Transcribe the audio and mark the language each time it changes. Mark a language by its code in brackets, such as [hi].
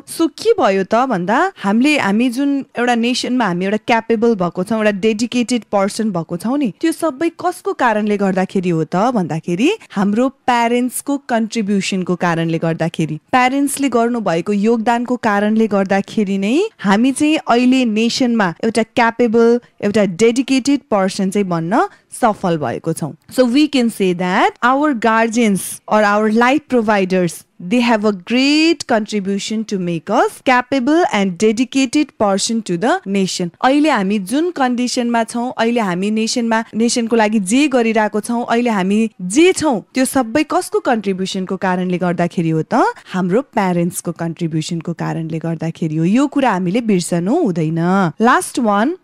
[ne] So के भयो त भन्दा हामी जुन एउटा नेसनमा हामी एउटा क्यापेबल भएको छौँ, एउटा डेडिकेटेड पर्सन भएको छौँ नि, त्यो सबै कसको कारणले गर्दाखेरि हो त भन्दाखेरि हाम्रो प्यारेन्ट्सको कन्ट्रिब्युसनको कारणले गर्दाखेरि, प्यारेन्ट्सले गर्नु भएको योगदानको कारणले गर्दाखेरि नै हामी चाहिँ अहिले नेसनमा एउटा क्यापेबल, एउटा डेडिकेटेड पर्सन चाहिँ बन्न सफल भएको छौँ. [en] So we can say that our guardians or our life providers, they have a great contribution to make us capable and dedicated person to the nation. [ne] अहिले हामी जुन कन्डिसनमा छौँ, अहिले हामी नेसनको लागि जे गरिरहेको छौँ, अहिले हामी जे छौँ, त्यो सबै कसको कन्ट्रिब्युसनको कारणले गर्दाखेरि हो त? हाम्रो प्यारेन्ट्सको कन्ट्रिब्युसनको कारणले गर्दाखेरि हो. यो कुरा हामीले बिर्सनु हुँदैन. Last one.